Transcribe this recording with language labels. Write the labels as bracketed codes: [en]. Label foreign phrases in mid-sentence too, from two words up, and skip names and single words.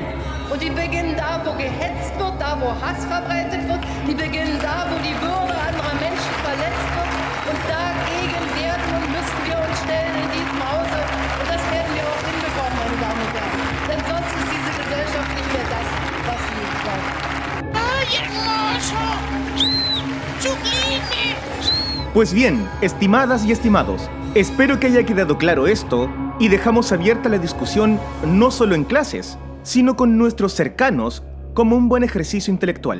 [de] Und die beginnen da, wo gehetzt wird, da, wo Hass verbreitet wird. Die beginnen da, wo die Würde anderer Menschen verletzt wird. Und dagegen werden und müssen wir uns stellen in diesem Hause. Und das werden wir auch hinbekommen, meine Damen und Herren. Denn sonst ist diese Gesellschaft nicht mehr das, was sie braucht. [es] Pues bien, estimadas y estimados, espero que haya quedado claro esto y dejamos abierta la discusión no solo en clases, sino con nuestros cercanos como un buen ejercicio intelectual.